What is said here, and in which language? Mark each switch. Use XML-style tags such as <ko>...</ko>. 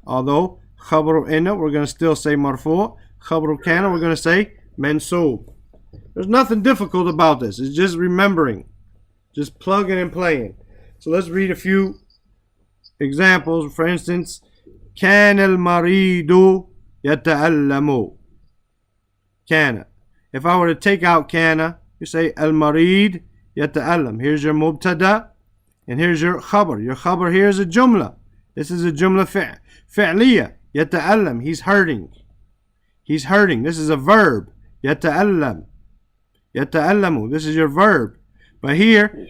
<en>Although khabaru inna we're going to still say marfu', khabaru kana we're going to say mansub. There's nothing difficult about this. It's just remembering, just plugging and playing. So let's read a few examples. For instance,</en> <ar>كان المريض يتألم. كان.</ar> <en>If I were to take out kana, you say</en> <ar>al-marid yata'allam.</ar> <en>Here's your mubtada, and here's your khabar. Your khabar here is a jumla. This is a jumla fi'liya. Yata'allam. He's hurting. He's hurting. This is a verb. Yata'allam. Yata'allamu. This is your verb. But here,</en>